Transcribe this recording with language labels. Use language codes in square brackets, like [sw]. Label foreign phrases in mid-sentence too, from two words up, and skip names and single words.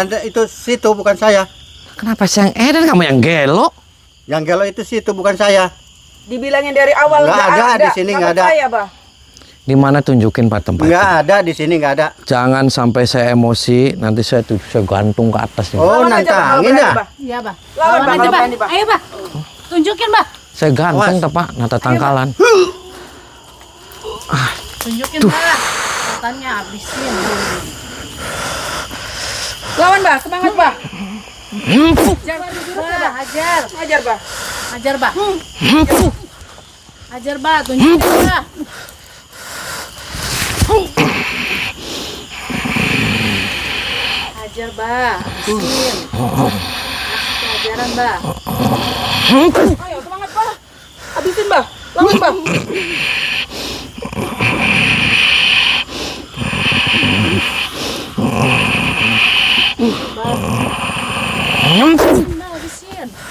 [id] edan itu situ, bukan saya. Kenapa sih yang Edan, kamu yang gelo? Yang gelo itu situ, bukan saya. Dibilangin dari awal Nggak nggak ada, di sini nggak ada. Saya, Bah. Di mana tunjukin Pak tempatnya? Nggak ada di sini, nggak ada. Jangan sampai saya emosi, nanti saya gantung ke atas nih. Oh, Lawan aja, Bah, kalau nantangin berani, ya? Bah. Iya Bah. Lawan, Bah, aja kalau Bah. berani, Bah. Ayo Bah. Tunjukin Bah. Saya ganteng Awas. tuh, Pak, nata tangkalan. Tunjukin Bah. Katanya habisin. Lawan, Bah. Semangat, Bah. Jangan Bah, hajar. ajar, Bah. Hajar Bah. Hajar Bah, tunjukin Bah. Hajar Bah, habisin. Kasih pelajaran Bah. Ayo, semangat, Bah. Habisin, Bah. Lawan, Bah. Bah, habisin.